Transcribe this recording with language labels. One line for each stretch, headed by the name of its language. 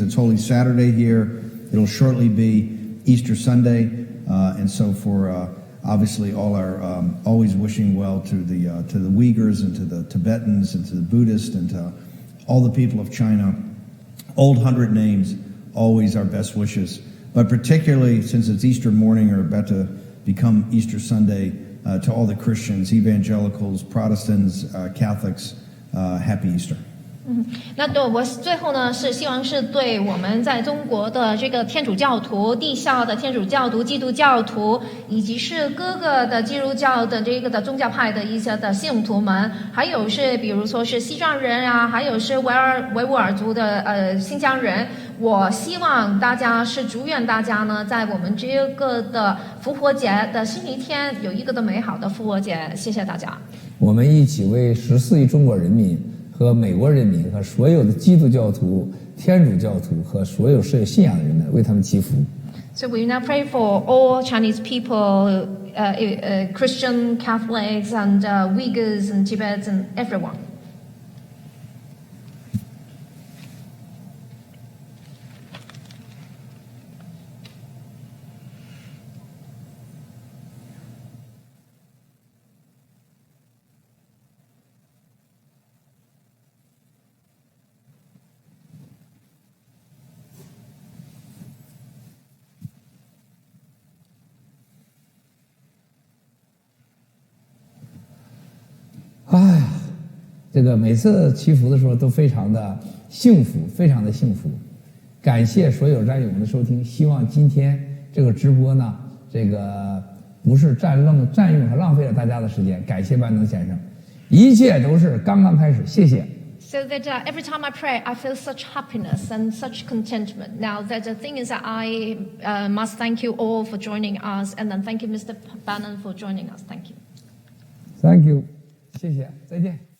English: It's Holy Saturday here. It'll shortly be Easter Sunday, and so for obviously all our always wishing well to the Uyghurs and to the Tibetans and to the Buddhists and to all the people of China. Old 100 names, always our best wishes. But particularly since it's Easter morning or about to become Easter Sunday, to all the Christians, evangelicals, Protestants, Catholics, Happy Easter.
Chinese: 那对我最后呢是希望是对我们在中国的这个天主教徒、地下的天主教徒、基督教徒，以及是各个的基督教的这个的宗教派的一些的信徒们，还有是比如说是西藏人啊，还有是维吾尔族的新疆人，我希望大家是祝愿大家呢，在我们这个的复活节的星期天有一个的美好的复活节，谢谢大家。我们一起为14亿中国人民。和美国人民和所有的基督教徒、天主教徒和所有是有信仰的人们，为他们祈福。
English: So we now pray for all Chinese people, Christian, Catholics, and Uyghurs and Tibetans and everyone.
Chinese: 哎呀，这个每次祈福的时候都非常的幸福，非常的幸福。感谢所有战友们的收听，希望今天这个直播呢，这个不是占用和浪费了大家的时间。感谢班农先生，一切都是刚刚开始，谢谢。
English: So that every time I pray, I feel such happiness and such contentment. Now, the thing is that I must thank you all for joining us, and then thank you, Mr. Bannon, for joining us. Thank you. Thank you，
Chinese: 谢谢，再见。